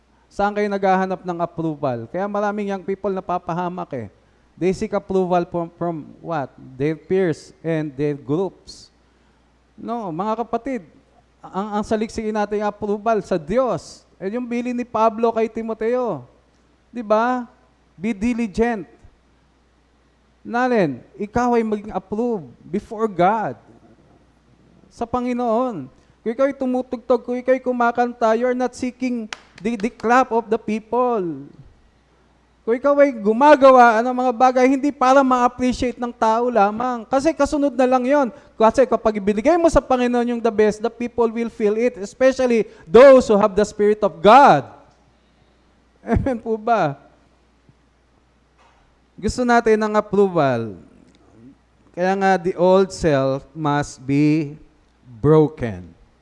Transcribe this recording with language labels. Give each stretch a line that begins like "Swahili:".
Filipino: Saan kayo naghahanap ng approval? Kaya maraming young people napapahamak eh.
English: They seek approval from what? Their peers and their groups.
Filipino: No, mga kapatid, ang saliksikin natin yung approval sa Diyos. Eh yung bilin ni Pablo kay Timoteo. Di ba?
English: Be diligent.
Filipino: Nalen, ikaw ay maging approve
English: before God.
Filipino: Sa Panginoon. Kung ikaw ay tumutugtog, kung ikaw ay kumakanta,
English: you're not seeking the clap of the people.
Filipino: Kung ikaw ay gumagawa ng mga bagay, hindi para ma-appreciate ng tao lamang. Kasi kasunod na lang yon. Kasi kapag ibinigay mo sa Panginoon yung
English: the best, the people will feel it. Especially those who have the Spirit of God.
Filipino: Amen po ba? Gusto natin ng approval. Kaya nga,
English: the old self must be broken.